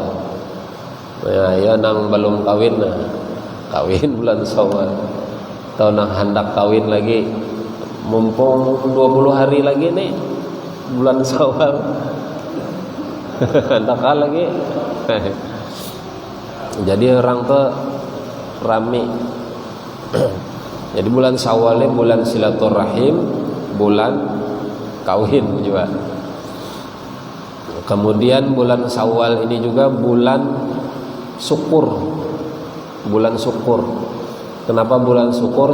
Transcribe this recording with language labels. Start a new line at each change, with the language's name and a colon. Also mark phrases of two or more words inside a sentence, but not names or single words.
Indonesian: Ya nang belum kawin, kawin bulan Syawal. Atau nang hendak kawin lagi, mumpung 20 hari lagi nih bulan Syawal. Hendak lagi. Jadi orang tuh rame. Jadi bulan Syawal ini bulan silaturahim, bulan kawin juga. Kemudian bulan Syawal ini juga bulan syukur. Bulan syukur. Kenapa bulan syukur?